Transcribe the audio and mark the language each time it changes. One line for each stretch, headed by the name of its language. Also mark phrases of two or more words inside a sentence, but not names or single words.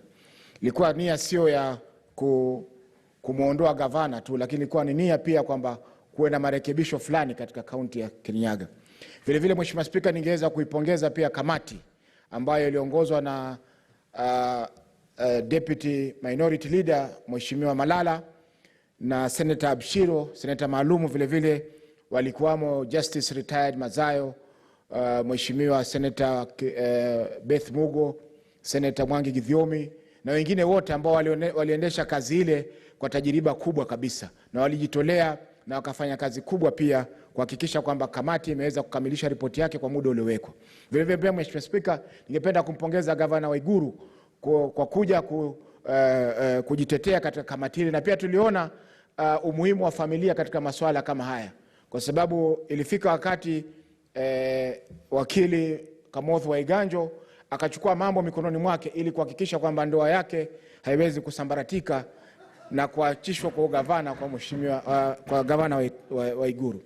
Swahili: Ilikuwa nia sio ya kumuondoa gavana tu, lakini ilikuwa ni nia pia kwamba kuwe na marekebisho fulani katika kaunti ya Kirinyaga. Vile vile Mheshimiwa Spika, ningeweza kuipongeza pia kamati ambayo iliongozwa na
English: Deputy Minority Leader
Swahili: Mheshimiwa Malala na Senator Abshiro, Senator maalumu vile vile walikuwamo
English: Justice Retired
Swahili: Mazayo, Mheshimiwa Senator Beth Mugo, Senator Mwangi Githiomi na wengine wote ambao waliendesha kazi ile kwa tajiriba kubwa kabisa na walijitolea na wakafanya kazi kubwa pia kuhakikisha kwamba kamati imeweza kukamilisha ripoti yake kwa muda uliowekwa. Vile vile pia Mheshimiwa Spika, ningependa kumpongeza Governor Waiguru kwa kuja kujitetea katika kamati ile, na pia tuliona umuhimu wa familia katika masuala kama haya, kwa sababu ilifika wakati wakili Kamotho Waiganjo akachukua mambo mikononi mwake ili kuhakikisha kwamba ndoa yake haiwezi kusambaratika na kuachishwa kwa gavana kwa mheshimiwa kwa gavana Waiguru.